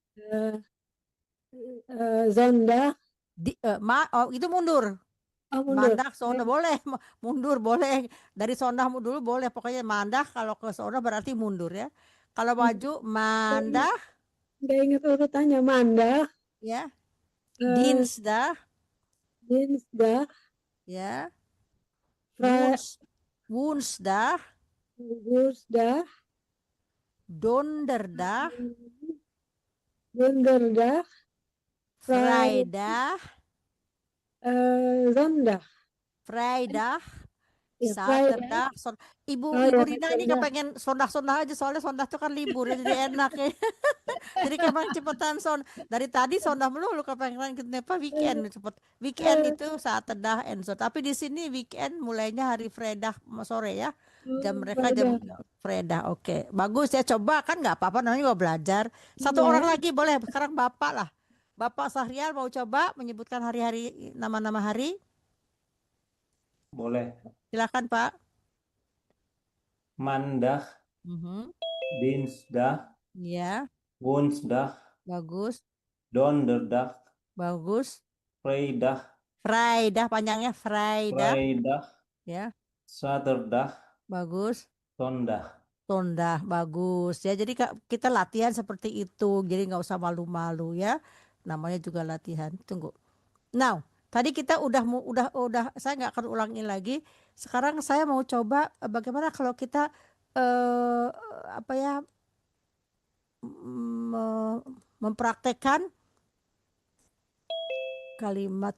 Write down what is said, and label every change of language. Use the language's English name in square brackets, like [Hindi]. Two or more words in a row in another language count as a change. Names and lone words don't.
[Indonesian] zondag, Itu mundur. oh mundur. Mandag, sondah boleh, mundur boleh. Dari sondah dulu boleh. Pokoknya mandag kalau ke sondah berarti mundur ya. Kalau maju mandag Nggak ingat urutannya, mandag, ya, eh, dinsdag dinsdag, ya, Vri- woensdag, woensdag, donderdag, donderdag, vrijdag, zondag. vrijdag, Ya, zaterdag. Ibu Oh, ya, Rina ini Zaterdag. kepengen sondah-sondah aja soalnya sondah itu kan libur ya, jadi enak ya. Jadi kepengen cepetan dari tadi sondah melulu kepengen kenapa weekend cepet. Weekend itu Saterdag [English] and so. [Indonesian] Tapi di sini weekend mulainya hari Fredag sore ya. Jam mereka jam Fredag. Oke. Bagus ya, coba kan nggak apa-apa namanya mau belajar. Satu Iya. orang lagi boleh. Sekarang Bapak lah. Bapak Sahrial mau coba menyebutkan hari-hari, nama-nama hari. Boleh. Silakan Pak. Mandag, Dinsdag, Ya, Woensdag, bagus. Donderdag, Bagus. Vrijdag, Vrijdag panjangnya Vrijdag. Vrijdag, Ya, Zaterdag, bagus. Zondag. Sondah, bagus ya. Jadi kita latihan seperti itu. Jadi nggak usah malu-malu ya. Namanya juga latihan. Tunggu. Now, tadi kita udah saya nggak akan ulangin lagi. Sekarang saya mau coba bagaimana kalau kita mempraktekkan kalimat.